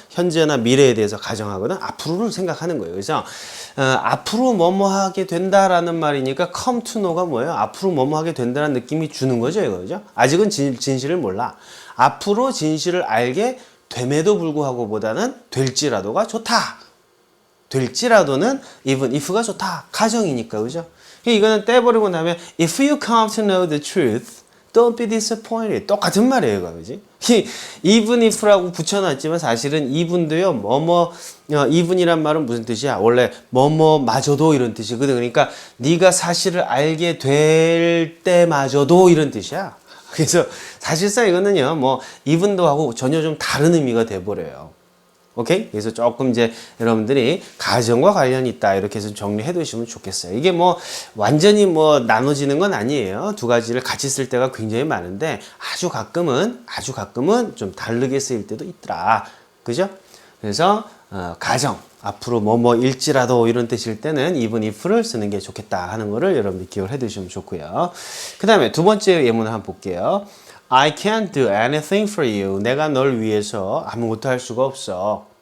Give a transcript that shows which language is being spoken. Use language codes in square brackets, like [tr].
[ko] 현재나 미래에 대해서 가정하거든. 앞으로를 생각하는 거예요. 그래서 앞으로 뭐뭐 하게 된다라는 말이니까 come to know가 뭐예요? 앞으로 뭐뭐 하게 된다는 느낌이 주는 거죠. 이거, 그죠? 아직은 진실을 몰라. 앞으로 진실을 알게 됨에도 불구하고 보다는 될지라도가 좋다. 될지라도는 even if가 좋다. 가정이니까, 그죠? 이거는 떼버리고 나면 [en] if you come to know the truth, don't be disappointed. [ko] 똑같은 말이에요, 이거, 그지? even if라고 붙여놨지만 사실은 even도요, even이란 말은 무슨 뜻이야? 원래 뭐뭐마저도 이런 뜻이거든. 그러니까 네가 사실을 알게 될 때마저도 이런 뜻이야. 그래서 사실상 이거는요, even도 하고 전혀 좀 다른 의미가 돼버려요. 오케이? 그래서 조금 이제 여러분들이 가정과 관련이 있다. 이렇게 해서 정리해 두시면 좋겠어요. 이게 완전히 나눠지는 건 아니에요. 두 가지를 같이 쓸 때가 굉장히 많은데 아주 가끔은 좀 다르게 쓰일 때도 있더라. 그죠? 그래서, 가정. 앞으로 뭐뭐일지라도 이런 뜻일 때는 even if를 쓰는 게 좋겠다 하는 거를 여러분들 기억을 해 두시면 좋고요. 그 다음에 두 번째 예문을 한번 볼게요. [en] I can't do anything for you. [ko] 내가 널 위해서 아무것도 할 수가 없어.